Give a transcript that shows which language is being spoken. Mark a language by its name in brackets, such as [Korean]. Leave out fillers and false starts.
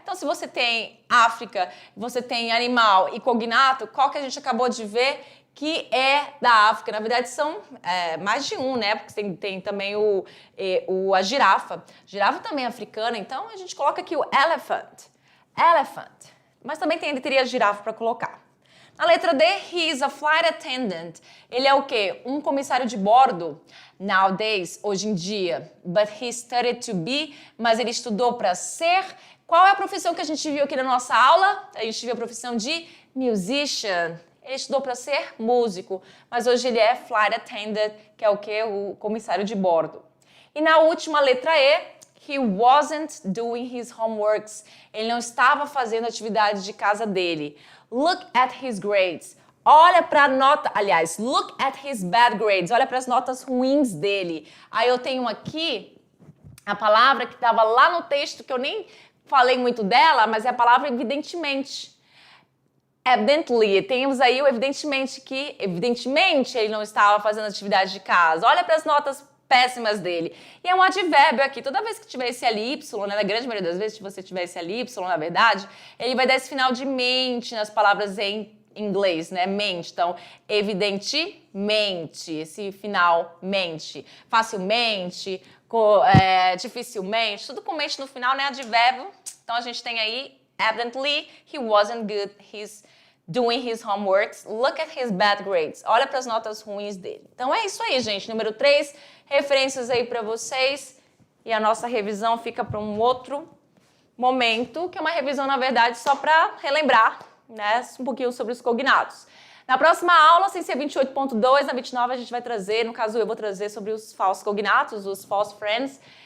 [Portuguese] Então, se você tem África, você tem animal e cognato, qual que a gente acabou de ver que é da África? Na verdade, são mais de um, né? Porque tem também a girafa. Girafa também é africana, então a gente coloca aqui o elephant. Elephant. Mas também teria girafa para colocar. Na letra D, [English] he is a flight attendant. [Portuguese] Ele é o quê? Um comissário de bordo. Nowadays, hoje em dia. [English] But he studied to be, [Portuguese] mas ele estudou para ser. Qual é a profissão que a gente viu aqui na nossa aula? A gente viu a profissão de musician. Ele estudou para ser músico, mas hoje ele é flight attendant, que é o quê? O comissário de bordo. E na última letra E, [English] he wasn't doing his homeworks. [Portuguese] Ele não estava fazendo a atividade de casa dele. [English] Look at his grades. [Portuguese] Olha para a nota, aliás, [English] look at his bad grades. [Portuguese] Olha para as notas ruins dele. Aí eu tenho aqui a palavra que estava lá no texto, que eu nem falei muito dela, mas é a palavra evidentemente. Evidently, temos aí o evidentemente que, evidentemente, ele não estava fazendo atividade de casa. Olha para as notas péssimas dele. E é um advérbio aqui. Toda vez que tiver esse ly, né, na grande maioria das vezes, se você tiver esse ly, na verdade, ele vai dar esse final de mente nas palavras em inglês, né? Mente. Então, evidentemente, esse final mente. Facilmente, dificilmente, tudo com mente no final, né? Advérbio. Então, a gente tem aí [English] evidently, he wasn't good, he's doing his homeworks. Look at his bad grades. [Portuguese] Olha para as notas ruins dele. Então é isso aí, gente. Número 3, referências aí para vocês. E a nossa revisão fica para um outro momento, que é uma revisão, na verdade, só para relembrar, né, um pouquinho sobre os cognatos. Na próxima aula, sem ser 28.2, na 29 a gente vai trazer, no caso eu vou trazer sobre os falsos cognatos, os false friends.